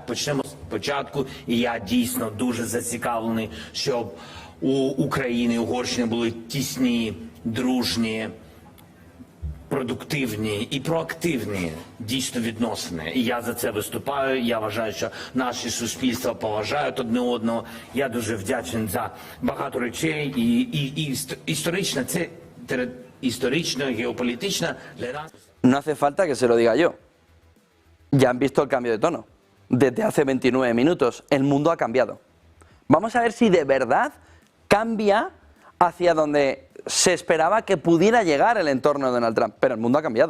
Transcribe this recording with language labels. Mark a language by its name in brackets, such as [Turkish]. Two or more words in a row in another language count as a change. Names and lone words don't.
[Ukrainian] Почнемо спочатку, і я дійсно дуже зацікавлений, щоб у України і Угорщини були тісні, дружні, продуктивні і проактивні дійсно відносини. І я за це виступаю, я вважаю, що наші суспільства поважають одне одного. Я дуже вдячний за багато речей, і історично, це історично, геополітично для нас. [Spanish] No hace falta que se lo diga yo. Ya han visto el cambio de tono. Desde hace 29 minutos el mundo ha cambiado. Vamos a ver si de verdad cambia hacia donde se esperaba que pudiera llegar el entorno de Donald Trump. Pero el mundo ha cambiado.